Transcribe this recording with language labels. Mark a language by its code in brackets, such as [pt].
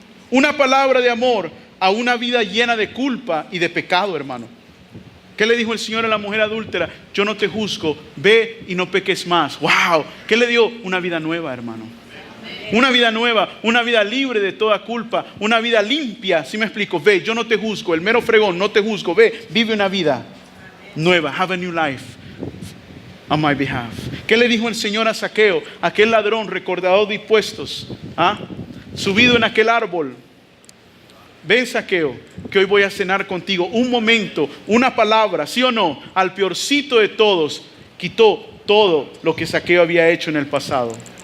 [es] Una palabra de amor a una vida llena de culpa y de pecado, hermano. ¿Qué le dijo el Señor a la mujer adúltera? Yo no te juzgo, ve y no peques más. ¡Wow! ¿Qué le dio? Una vida nueva, hermano. Una vida nueva, una vida libre de toda culpa, una vida limpia. ¿Sí me explico? Ve, yo no te juzgo, el mero fregón, no te juzgo. Ve, vive una vida nueva. [en] Have a new life on my behalf. [es] ¿Qué le dijo el Señor a Zaqueo? Aquel ladrón recordador de impuestos, subido en aquel árbol. Ven, Zaqueo, que hoy voy a cenar contigo. Un momento, una palabra, ¿sí o no? Al peorcito de todos, quitó todo lo que Zaqueo había hecho en el pasado.